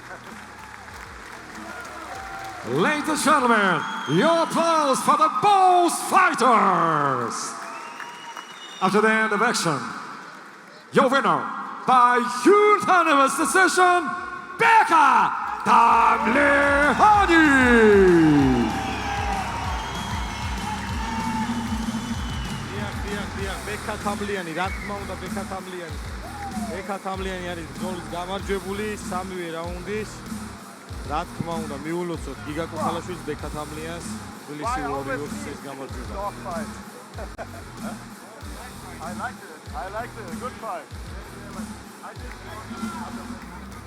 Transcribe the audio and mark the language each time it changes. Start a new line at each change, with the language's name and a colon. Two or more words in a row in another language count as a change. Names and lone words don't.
English: Ladies and gentlemen, your applause for the Bulls Fighters! After the end of action, your winner by unanimous decision, Beka Tamlihani!
Georgian: ბექა თამლიანი, რა თქმა უნდა ბექა თამლიანი. ბექა თამლიანი არის ბრძოლის გამარჯვებული სამივე რაუნდის. რა თქმა უნდა მიულოცოთ გიგა კოხალაშვილის ბექა თამლიანს თბილისი Warriors-ის გამარჯვება.
English: I liked it. Good fight.